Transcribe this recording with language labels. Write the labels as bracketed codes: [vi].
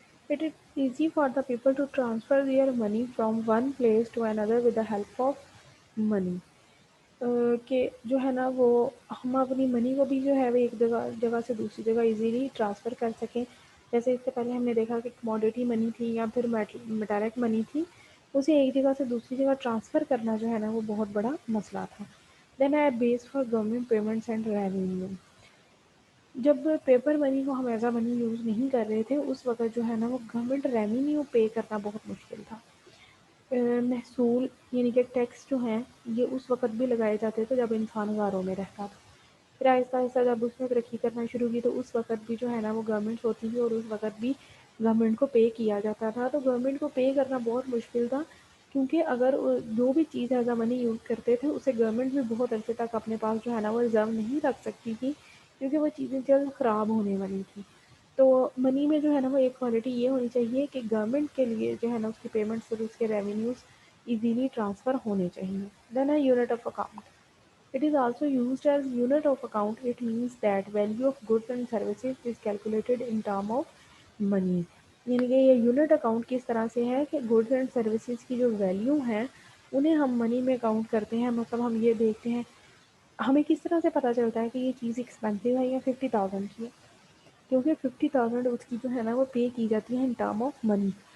[en] It is easy for the people to transfer their money from one place to another with the help of money. [ur] کہ جو ہے نا وہ ہم اپنی منی کو بھی جو ہے وہ ایک جگہ سے دوسری جگہ ایزیلی ٹرانسفر کر سکیں. جیسے اس سے پہلے ہم نے دیکھا کہ کموڈیٹی منی تھی یا پھر میٹالک منی تھی، اسے ایک جگہ سے دوسری جگہ ٹرانسفر کرنا جو ہے نا وہ بہت بڑا مسئلہ تھا. [en] Then I base for government payments and revenue. [ur] جب پیپر منی کو ہم ایز اے منی یوز نہیں کر رہے تھے اس وقت جو ہے نا وہ گورنمنٹ ریونیو پے کرنا بہت مشکل تھا. محصول یعنی کہ ٹیکس جو ہیں یہ اس وقت بھی لگائے جاتے تھے جب انسان غاروں میں رہتا تھا. پھر آہستہ آہستہ جب اس نے ترقی کرنا شروع کی تو اس وقت بھی جو ہے نا وہ گورنمنٹ ہوتی تھی اور اس وقت بھی گورنمنٹ کو پے کیا جاتا تھا. تو گورنمنٹ کو پے کرنا بہت مشکل تھا کیونکہ اگر جو بھی چیز ایز اے منی یوز کرتے تھے اسے گورنمنٹ بھی بہت عرصے تک اپنے پاس جو ہے نا وہ ریزرو نہیں رکھ سکتی تھی کیونکہ وہ چیزیں جلد خراب ہونے والی تھیں. تو منی میں جو ہے نا وہ ایک کوالٹی یہ ہونی چاہیے کہ گورنمنٹ کے لیے جو ہے نا اس کی پیمنٹس اور اس کے ریونیوز ایزیلی ٹرانسفر ہونے چاہیے. دین a unit of account. [en] It is also used as unit of account. It means that value of goods and services is calculated in term of money. [ur] یعنی کہ یہ یونٹ اکاؤنٹ کس طرح سے ہے کہ گڈس اینڈ سروسز کی جو ویلیو ہیں انہیں ہم منی میں اکاؤنٹ کرتے ہیں. مطلب ہم یہ دیکھتے ہیں ہمیں کس طرح سے پتہ چلتا ہے کہ یہ چیز ایکسپینسو ہے یا 50,000 کی ہے، کیونکہ 50,000 اس کی جو ہے نا وہ پے کی جاتی ہے [en] In term of money.